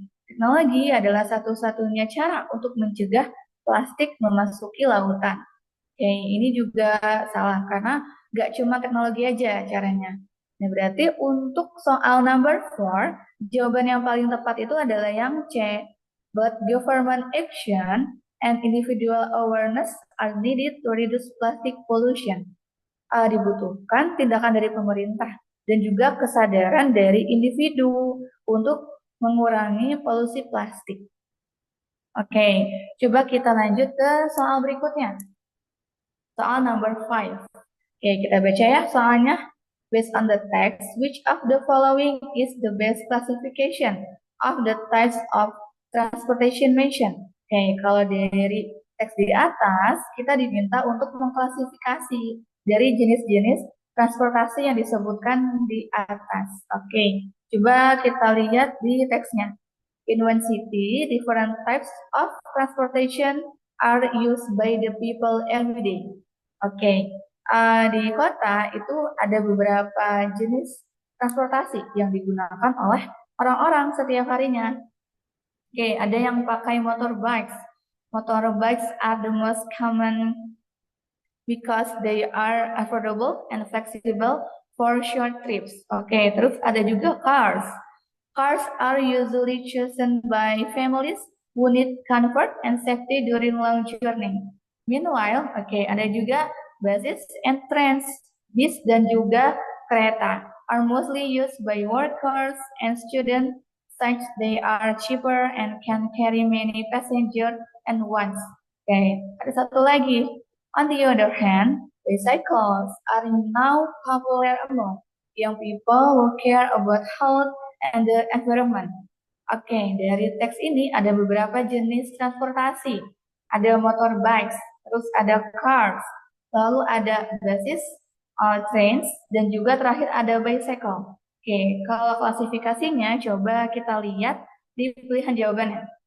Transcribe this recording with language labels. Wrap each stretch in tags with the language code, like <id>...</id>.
<id>Teknologi adalah satu-satunya cara untuk mencegah plastik memasuki lautan. Ini juga salah karena nggak cuma teknologi aja caranya. Nah, berarti untuk soal number 4, jawaban yang paling tepat itu adalah yang C.</id> <en>Both government action and individual awareness are needed to reduce plastic pollution.</en> <id>Dibutuhkan tindakan dari pemerintah dan juga kesadaran dari individu untuk mengurangi polusi plastik. Coba kita lanjut ke soal berikutnya. Soal number 5. Oke, kita baca ya soalnya.</id> <en>Based on the text, which of the following is the best classification of the types of transportation mentioned?</en> <id>Oke, kalau dari teks di atas, kita diminta untuk mengklasifikasi dari jenis-jenis transportasi yang disebutkan di atas. Oke, coba kita lihat di teksnya.</id> <en>In one city, different types of transportation are used by the people every day.</en> <id>Oke, di kota itu ada beberapa jenis transportasi yang digunakan oleh orang-orang setiap harinya. Oke, ada yang pakai motorbikes.</id> <en>Motorbikes are the most common because they are affordable and flexible for short trips. Oke,</en> <id>terus ada juga</id> <en>cars. Cars are usually chosen by families who need comfort and safety during long journey. Meanwhile,</en> <id>ada juga</id> <en>buses and trains,</en> <id>bis dan juga kereta</id> <en>are mostly used by workers and students, such they are cheaper and can carry many passengers at once.</en> <id>Ada satu lagi.</id> <en>On the other hand, bicycles are now popular among young people who care about health and the environment.</en> <id>Dari teks ini ada beberapa jenis transportasi. Ada motorbikes, terus ada cars, lalu ada buses, trains, dan juga terakhir ada bicycle. Kalau klasifikasinya coba kita lihat di pilihan jawabannya.</id>